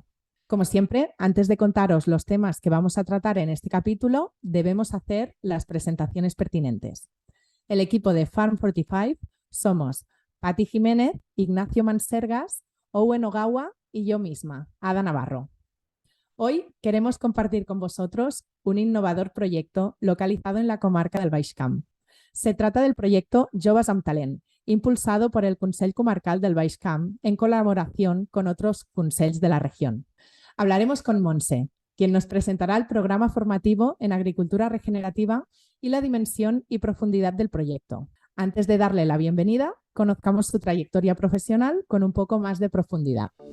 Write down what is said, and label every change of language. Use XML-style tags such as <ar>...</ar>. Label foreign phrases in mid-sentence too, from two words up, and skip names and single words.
<es>Como siempre, antes de contaros los temas que vamos a tratar en este capítulo, debemos hacer las presentaciones pertinentes. El equipo de Farm 45 somos Pati Jiménez, Ignacio Mansergas, Owen Ogawa y yo misma, Ada Navarro. Hoy queremos compartir con vosotros un innovador proyecto localizado en la comarca del Baix Camp. Se trata del proyecto Joves amb Talent, impulsado por el Consell Comarcal del Baix Camp en colaboración con otros consells de la región. Hablaremos con Montse, quien nos presentará el programa formativo en agricultura regenerativa y la dimensión y profundidad del proyecto. Antes de darle la bienvenida, conozcamos su trayectoria profesional con un poco más de profundidad.</es>